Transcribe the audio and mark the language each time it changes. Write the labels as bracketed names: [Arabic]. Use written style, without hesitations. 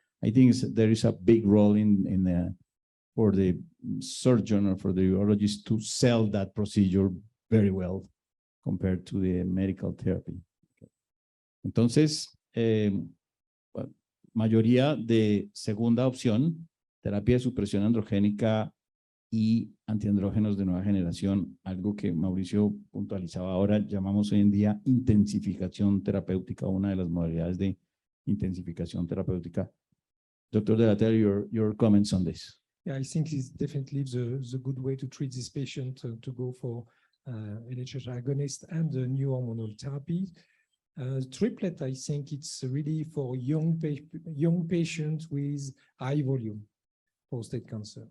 [English] I think there is a big role for the surgeon or for the urologist to sell that procedure very well compared to the medical therapy. [Spanish] Entonces, mayoría de segunda opción, terapia de supresión androgénica y antiandrógenos de nueva generación, algo que Mauricio puntualizaba ahora, llamamos hoy en día intensificación terapéutica, una de las modalidades de intensificación terapéutica. [English] Dr. De La Telle, your comments on this. Yeah, I think it's definitely the good way to treat this patient to go for LHR agonist and the new hormonal therapy. Triplet, I think it's really for young patients with high volume prostate cancer.